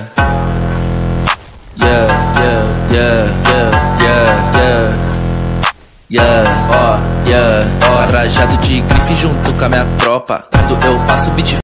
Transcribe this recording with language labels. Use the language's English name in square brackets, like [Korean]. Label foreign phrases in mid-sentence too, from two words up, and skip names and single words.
[English] Yeah, yeah, yeah, yeah, yeah, yeah. Yeah, ó, yeah, [Portuguese] ó. Trajado de grife junto com a minha tropa. Quando eu passo o beat